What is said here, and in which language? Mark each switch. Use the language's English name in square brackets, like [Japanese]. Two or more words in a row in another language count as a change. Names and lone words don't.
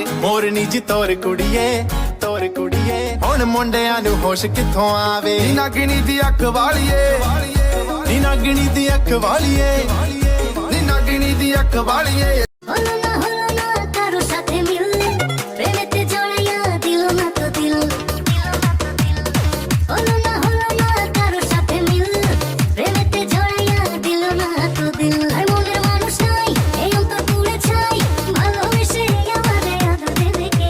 [Punjabi] ਮੋਰਨੀ ਜੀ ਤੋਰ ਕੁੜੀਏ, ਤੋਰ ਕੁੜੀਏ, ਹੁਣ ਮੁੰਡਿਆਂ ਨੂੰ ਹੋਸ਼ ਕਿੱਥੋਂ ਆਵੇ। ਨੀ ਨਾਗਣੀ ਦੀ ਅੱਖ ਵਾਲੀਏ, ਨੀ ਨਾਗਣੀ ਦੀ ਅੱਖ ਵਾਲੀਏ, ਨੀ ਨਾਗਣੀ ਦੀ ਅੱਖ ਵਾਲੀਏ। [Bangla] হলো না কারো সাথে মিল, প্রেমেতে জড়াইয়া দিল না তো দিল। হলো না কারো সাথে মিল, প্রেমেতে জড়াইয়া দিল না তো দিল। আর মনের মানুষ নাই, এই অন্তর পুড়ে ছাই, ভালোবেসে আমারে আদর দেবে কে?